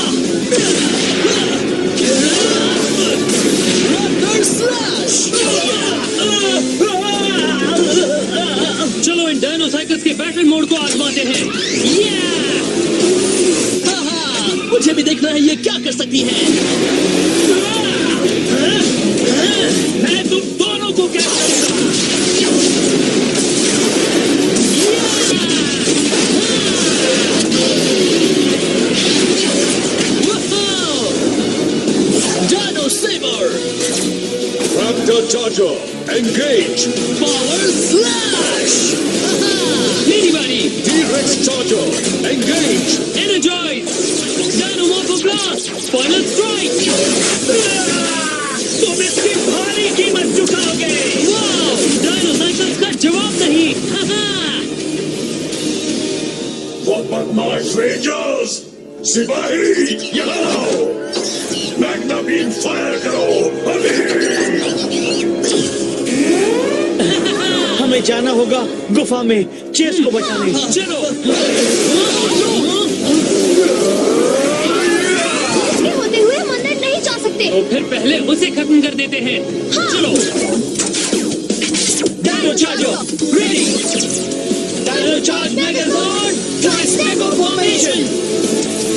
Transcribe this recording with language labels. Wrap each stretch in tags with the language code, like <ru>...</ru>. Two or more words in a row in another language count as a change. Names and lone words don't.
<hi>चलो इन डायनोसाइकल्स के बैटल मोड को आजमाते हैं। मुझे भी देखना है ये क्या कर सकती है। मैं तुम दोनों को क्या करूंगा?</hi> <en>Dino Saber! Raptor Charger, engage! Power Slash! Anybody! T-Rex Charger, engage! Energize! Dino Morpho Blast! Final Strike!</en> <hi>तुम इसकी भारी कीमत चुकाओगे। Wow! Dinosaurs का जवाब नहीं! वो बदमाश रेंजर्स, सिपाही यहाँ आओ। मैग्ना बीम फायर करो अभी। हमें जाना होगा गुफा में चेस को बचाने। चलो! इसके होते हुए मंदिर नहीं जा सकते। तो फिर पहले उसे खत्म कर देते हैं। चलो!</hi> <en>Dino Charger! Ready! Dino Charge Megazord! Tri-Stego Formation!</en>